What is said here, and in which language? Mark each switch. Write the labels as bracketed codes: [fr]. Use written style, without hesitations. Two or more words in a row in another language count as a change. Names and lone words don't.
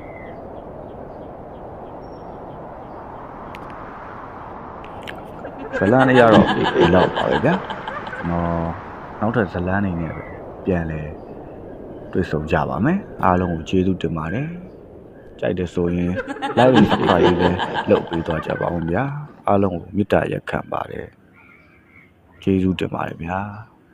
[my] ဇလန်းလေးရတော့ဒီလောက်ပါပဲဗျာနောက်ထပ်ဇလန်းနေနဲ့ပြန်လဲတွေ့ဆုံကြပါမယ်အားလုံးကိုကျေးဇူးတင်ပါတယ်ကြိုက်တယ်ဆိုရင် [en] like and subscribe [my] ပဲလုပ်ပေးသွားကြပါဦးဗျာအားလုံးကိုမေတ္တာရက်ခံပါတယ်ကျေးဇူးတင်ပါတယ်ဗျာ